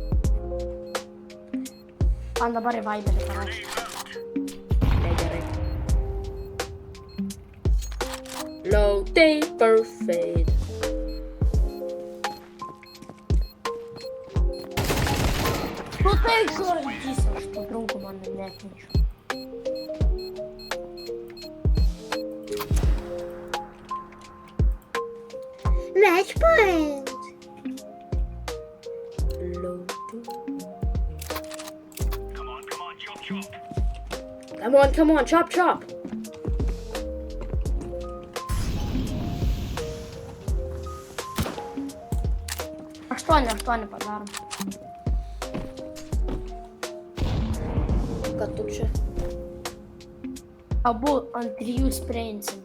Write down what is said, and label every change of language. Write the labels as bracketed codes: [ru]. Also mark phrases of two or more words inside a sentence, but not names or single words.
[lt] Man dabar į Viberį parašė. Negerai. [en] Low taper fade. [lt] Nu tai gaidys, aš to draugo man neatnešiu. [en] Match point. Low Come on, chop, chop. [lt] Aštuoni padarom. Kad tu čia? Abu ant 3 spreinsim.